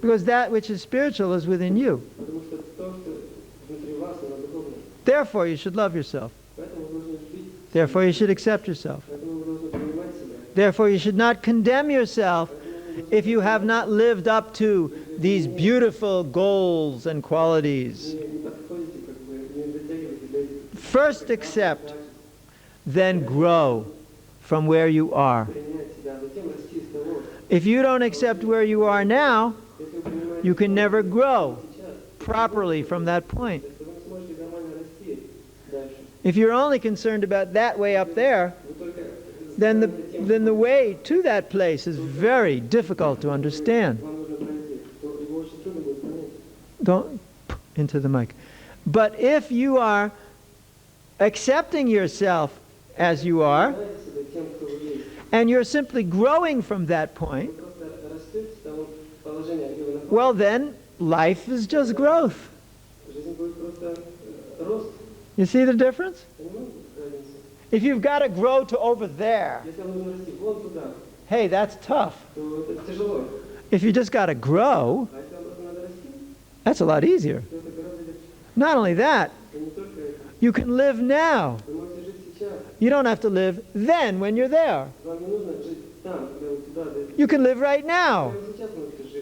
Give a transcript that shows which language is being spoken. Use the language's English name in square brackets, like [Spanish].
[English] Because that which is spiritual is within you. [Russian] потому что то, что внутри вас, оно духовное. [English] Therefore, you should love yourself. [Russian] Поэтому вы должны любить, [English] Therefore, you should accept yourself. [Russian] поэтому вы должны принимать себя. [English] Therefore, you should not condemn yourself if you have not lived up to these beautiful goals and qualities. [Russian] Не подходите, как бы, не дотягивайте до этих [English] First accept, then grow from where you are. [Russian] принять себя, а затем расти из того. [English] If you don't accept where you are now, [Russian] Если вы принимаете [English] you can never grow [Russian] сейчас, [English] properly from that point. [Russian] то вы не сможете нормально расти дальше. [English] If you're only concerned about that way up there, [Russian] Вы только [English] then [Russian] занимаетесь тем, [English] the way to that place is very difficult to understand. [Russian] вам нужно пройти, то его очень трудно будет понять. [English] Don't into the mic. But if you are accepting yourself as you are, [Russian] Знаете себя тем, кто вы есть. [English] and you're simply growing from that point, [Russian] Вы просто растете с того положения, где вы находитесь. [English] well then, life is just growth. [Russian] Жизнь будет просто рост. [English] You see the difference? [Russian] Понимаете разницу? [English] If you've got to grow to over there, [Russian] Если вам нужно расти вон туда, [English] hey, that's tough. [Russian] то это тяжело. [English] If you just got to grow, [Russian] А если вам просто надо расти, [English] that's a lot easier. [Russian] то это гораздо легче. [English] Not only that, [Russian] И не только это. [English] you can live now. [Russian] Вы можете жить сейчас. [English] You don't have to live then when you're there. [Russian] Вам не нужно жить там, когда вы туда дойдете. [English] You can live right now, [Russian] Прямо сейчас можете жить.